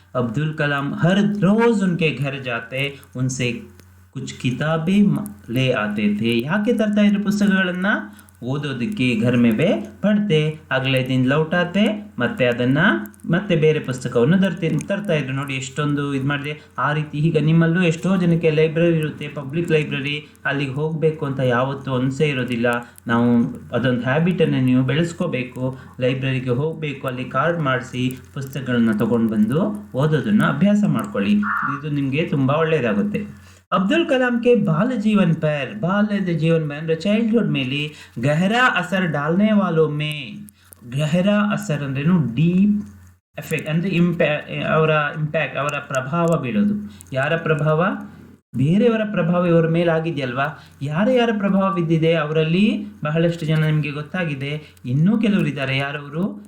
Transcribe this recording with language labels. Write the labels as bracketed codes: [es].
[hi] अब्दुल कलाम हर रोज उनके घर जाते, उनसे कुछ किताबें ले आते थे. [kn] ಯಾಕೆ ತರ್ತಾ ಇದ್ರು ಪುಸ್ತಕಗಳನ್ನ? ಓದೋದಕ್ಕೆ. [hi] घर में वे पढ़ते, अगले दिन लौटाते, [kn] ಮತ್ತೆ ಅದನ್ನ ಮತ್ತೆ ಬೇರೆ ಪುಸ್ತಕವನ್ನು ತರ್ತಾ ಇದ್ರು. ನೋಡಿ ಎಷ್ಟೊಂದು ಇದು ಮಾಡಿದೆ. ಆ ರೀತಿ ಈಗ ನಿಮ್ಮಲ್ಲೂ ಎಷ್ಟೋ ಜನಕ್ಕೆ ಲೈಬ್ರರಿ ಇರುತ್ತೆ, ಪಬ್ಲಿಕ್ ಲೈಬ್ರರಿ, ಅಲ್ಲಿಗೆ ಹೋಗಬೇಕು ಅಂತ ಯಾವತ್ತೂ ಅನಿಸೇ ಇರೋದಿಲ್ಲ. ನಾವು ಅದೊಂದು ಹ್ಯಾಬಿಟನ್ನು ನೀವು ಬೆಳೆಸ್ಕೋಬೇಕು. ಲೈಬ್ರರಿಗೆ ಹೋಗಬೇಕು, ಅಲ್ಲಿ ಕಾರ್ಡ್ ಮಾಡಿಸಿ ಪುಸ್ತಕಗಳನ್ನ ತೊಗೊಂಡು ಬಂದು ಓದೋದನ್ನು ಅಭ್ಯಾಸ ಮಾಡ್ಕೊಳ್ಳಿ. ಇದು ನಿಮಗೆ ತುಂಬ ಒಳ್ಳೆಯದಾಗುತ್ತೆ. [hi] अब्दुल कलाम के बाल जीवन में चाइल्डहुड में गहरा असर डालने वालों में, गहरा असर [kn] अंद्रेनु [hi] डीप [kn] ಎಫೆಕ್ಟ್ ಅಂದರೆ ಅವರ ಇಂಪ್ಯಾಕ್ಟ್, ಅವರ ಪ್ರಭಾವ ಬೀಳೋದು. ಯಾರ ಪ್ರಭಾವ? ಬೇರೆಯವರ ಪ್ರಭಾವ ಇವರ ಮೇಲೆ ಆಗಿದೆಯಲ್ವಾ. ಯಾರ ಪ್ರಭಾವ ಬಿದ್ದಿದೆ ಅವರಲ್ಲಿ ಬಹಳಷ್ಟು ಜನ ನಿಮಗೆ ಗೊತ್ತಾಗಿದೆ. ಇನ್ನೂ ಕೆಲವರಿದ್ದಾರೆ. ಯಾರವರು?